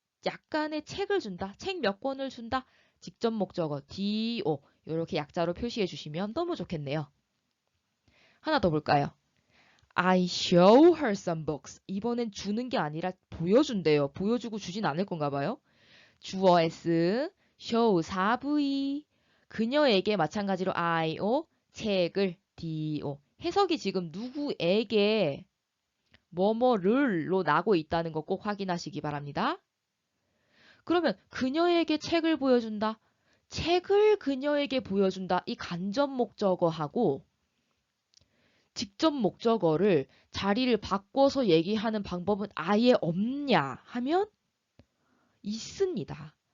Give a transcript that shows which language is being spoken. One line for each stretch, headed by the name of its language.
Korean: 약간의 책을 준다. 책 몇 권을 준다. 직접 목적어 DO. 이렇게 약자로 표시해 주시면 너무 좋겠네요. 하나 더 볼까요?
English: I show her some books.
Korean: 이번엔 주는 게 아니라 보여준대요. 보여주고 주진 않을 건가 봐요. 주어 S, show 4V, 그녀에게 마찬가지로 IO, 책을 DO. 해석이 지금 누구에게 뭐뭐를로 나고 있다는 거 꼭 확인하시기 바랍니다. 그러면 그녀에게 책을 보여준다. 책을 그녀에게 보여준다. 이 간접 목적어하고 직접 목적어를 자리를 바꿔서 얘기하는 방법은 아예 없냐 하면 있습니다.